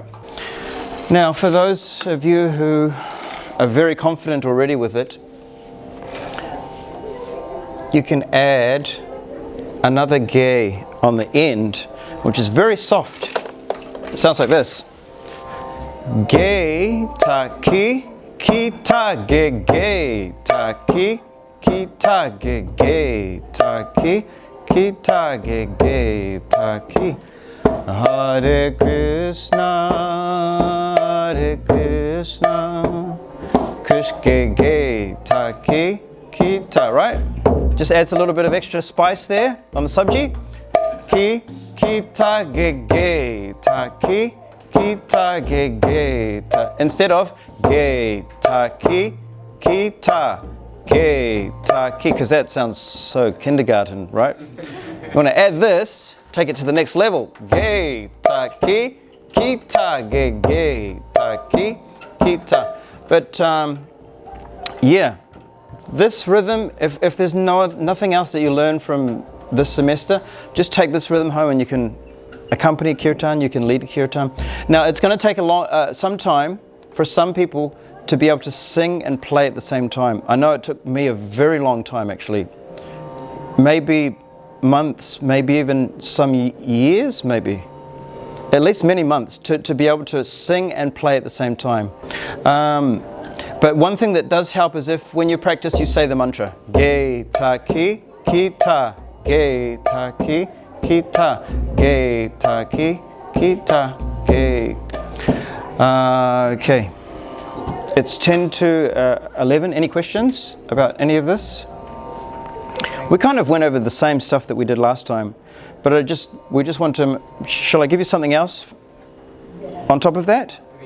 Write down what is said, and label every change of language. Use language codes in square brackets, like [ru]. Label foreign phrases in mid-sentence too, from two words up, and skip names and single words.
[en] Now, for those of you who are very confident already with it, you can add another ge on the end, which is very soft. It sounds like this. Gheta ki, kheta, gheta ki, kheta, gheta ki, kheta, gheta ki. [sa] Hare Krishna, Hare Krishna, Krishna Gheta ki, kheta, [en] right? Just adds a little bit of extra spice there on the sabji. Ki, kheta, gheta ki, kheta, gheta. Instead of gheta ki, kheta, gheta ki, because that sounds so kindergarten, right? You want to add this, take it to the next level. Gheta ki, kheta, gheta ki, kheta. But yeah, this rhythm, if there's nothing else that you learn from this semester, just take this rhythm home and you can accompany kirtan, you can lead kirtan. Now, it's going to take some time for some people to be able to sing and play at the same time. I know it took me a very long time, actually. Maybe months, maybe even some years, maybe. At least many months to be able to sing and play at the same time. But one thing that does help is if when you practice, you say the mantra. Gheta ki, kheta, gheta ki, kheta, gheta ki, kheta, gheta. Okay. It's 10 to 11. Any questions about any of this? We kind of went over the same stuff that we did last time, but we just want to. Shall I give you something else on top of that?